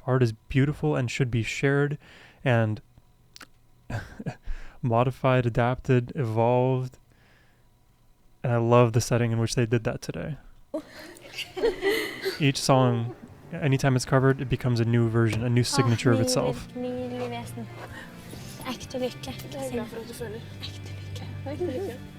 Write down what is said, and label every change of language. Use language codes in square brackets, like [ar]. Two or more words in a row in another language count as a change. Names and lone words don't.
[en] Art is beautiful and should be shared and modified, adapted, evolved. And I love the setting in which they did that today. Each song, anytime it's covered, it becomes a new version, a new signature of itself. [no] Nydelig vesen. Ekte lykke. Jeg er glad for at du føler. Ekte lykke. Ekte lykke.